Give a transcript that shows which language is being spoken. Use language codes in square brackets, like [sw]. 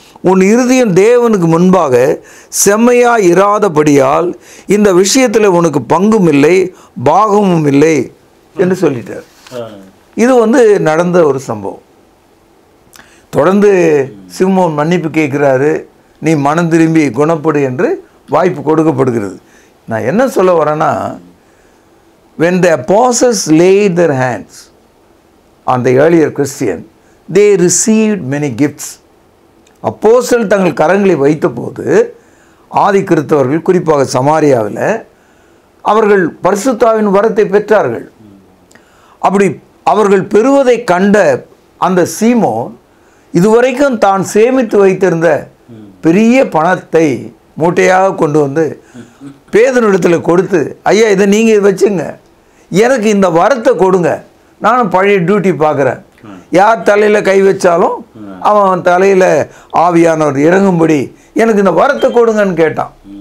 [ta] உன் இருதயம் தேவனுக்கு முன்பாக செம்மையாய் இராதபடியால் இந்த விஷயத்தில் உனக்கு பங்கும் இல்லை பாகமும் இல்லை என்று சொல்லிட்டார். இது நடந்த ஒரு சம்பவம். தொடர்ந்து சீமோன் மன்னிப்பு கேட்குறாரு. நீ மனம் திரும்பி குணப்படு என்று வாய்ப்பு கொடுக்கப்படுகிறது. நான் என்ன சொல்ல வரேன்னா, [en] when the apostles laid their hands on the earlier Christian, they received many gifts. [ta] அப்போஸ்தலர் தங்கள் கரங்களை வைத்த போது ஆதி கிறிஸ்தவர்கள், குறிப்பாக சமாரியாவில், அவர்கள் பரிசுத்த ஆவியின் வரத்தை பெற்றார்கள். அப்படி அவர்கள் பெறுவதை கண்ட அந்த சீமோன் இதுவரைக்கும் தான் சேமித்து வைத்திருந்த பெரிய பணத்தை மூட்டையாக கொண்டு வந்து பேதுருவிடத்தில் கொடுத்து, ஐயா, இதை நீங்கள் வச்சுங்க, எனக்கு இந்த வரத்தை கொடுங்க, நானும் பழைய டியூட்டி பார்க்குறேன், யார் தலையில் கை வச்சாலும் அவன் தலையில் ஆவியானவர் இறங்கும்படி எனக்கு இந்த வரத்தை கொடுங்கன்னு கேட்டான்.